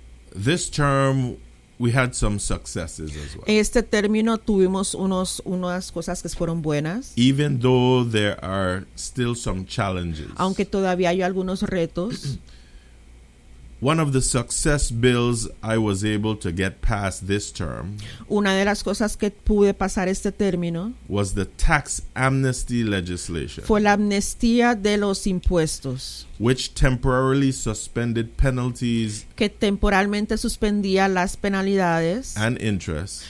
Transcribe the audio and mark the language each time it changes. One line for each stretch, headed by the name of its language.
English: This term, we had some successes as well.
Spanish: Este término tuvimos unas cosas que fueron buenas.
English: Even though there are still some challenges.
Spanish: Aunque todavía hay algunos retos.
English: One of the success bills I was able to get past this term.
Spanish: Una de las cosas que pude pasar este término.
English: Was the tax amnesty legislation.
Spanish: Fue la amnistía de los impuestos.
English: Which temporarily suspended penalties.
Spanish: Que temporalmente suspendía las penalidades.
English: And interest.